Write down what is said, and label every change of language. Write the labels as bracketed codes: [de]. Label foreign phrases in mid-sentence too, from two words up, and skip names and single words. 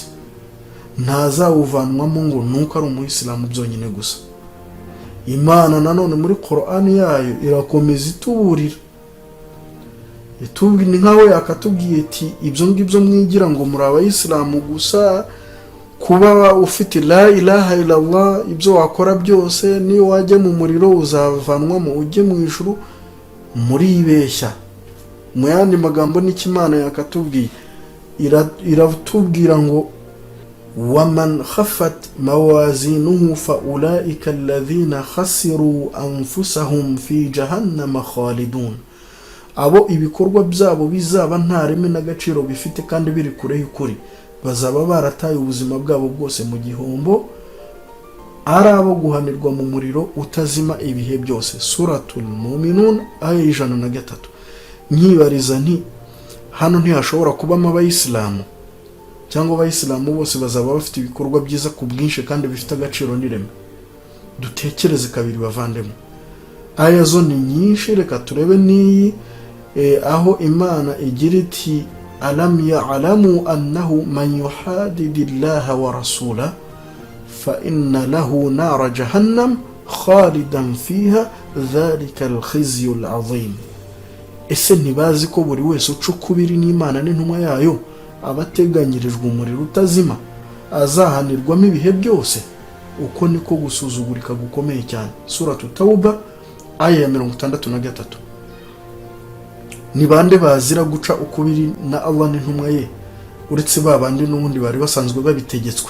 [rw] Ntazawuvanwamo ngo nuko ari umuyisilamu byonyine gusa. Imana nanone muri Qur'ani yayo irakomeza ituburira, ni nkaho yakatubwiye iti ibyo ngibyo mwigira ngo muri abayisilamu gusa, kuba ufite [ar] لا إله إلا الله [rw] ibyo wakora byose niyo wajya mu muriro uzavanwamo ujye mu ijuru, muribeshya. Mu yandi magambo n'ikimana yakatubwiye, iratubwira ngo [ar] ومن خفت موازينه فأولئك الذين خسروا أنفسهم في جهنم خالدون. [rw] abo ibikorwa byabo bizaba nta reme n'agaciro bifite kandi biri kure y'ukuri, bazaba barataye ubuzima bwabo bwose mu gihombo, ari abo guhanirwa mu muriro utazima ibihe byose. Suratul Muminun aya 103. Nkibariza nti hano ntihashobora kubamo abayisilamu, cyangwa abayisilamu bose bazaba bafite ibikorwa byiza ku bwinshi kandi bifite agaciro n'ireme? Dutekereze kabiri bavandemo. Aya zo ni nyinshi, reka turebe n'iyi aho Imana igira iti [ar] ألم يعلموا أنه من يحادد الله ورسوله فإن له نار جهنم خالدا فيها ذلك الخزي العظيم. [rw] Ese ntibazi ko buri wese ucukubiri n'Imana n'intumwa yayo abateganyirijwe umuriro utazima azahanirwamo ibihe byose? Uko niko gusuzugurika gukomeye cyane. Suratu Tauba aya ya 63. Ni bande bazira guca ukubiri na Allah n'intumwa ye uretse babandi n'ubundi bari basanzwe babitegetswe?